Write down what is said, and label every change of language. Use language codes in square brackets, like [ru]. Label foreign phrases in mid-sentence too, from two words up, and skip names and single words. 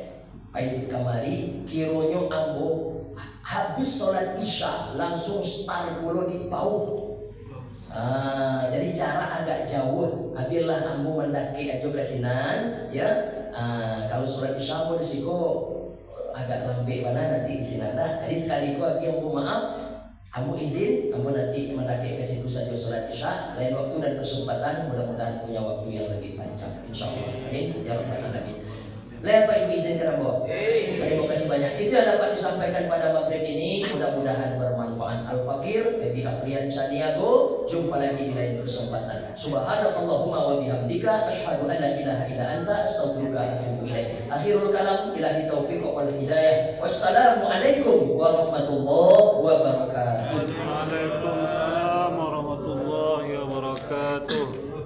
[min] Pahit kamari kironyo ambo habis sholat isya langsung start dulu di PAUD. [id] Jadi jarak agak jauh. [min] Abilah ambo mendaki aja ke sinan ya. Kalau sholat isya ambo disiko agak lambe mana nanti sinanda. Jadi sekali ku agi ambo maaf, ambo izin ambo nanti mendaki ke situ saja sholat isya. [id] Lain waktu dan kesempatan mudah-mudahan punya waktu yang lebih panjang insyaallah. [ar] آمين يا رب العالمين. [id] Lihat Pak Ibu izinkan Abo. Terima kasih banyak. Itu yang dapat disampaikan pada maghrib ini. Mudah-mudahan bermanfaat. Al-Fakir Febi Afrian Chaniago. Jumpa lagi di lain kesempatan. [ar] سبحانك اللهم وبحمدك أشهد أن لا إله إلا أنت أستغفرك وأتوب إليك. آخر الكلام إلهي توفيق والهداية والسلام عليكم ورحمة الله وبركاته. وعليكم السلام ورحمة الله وبركاته.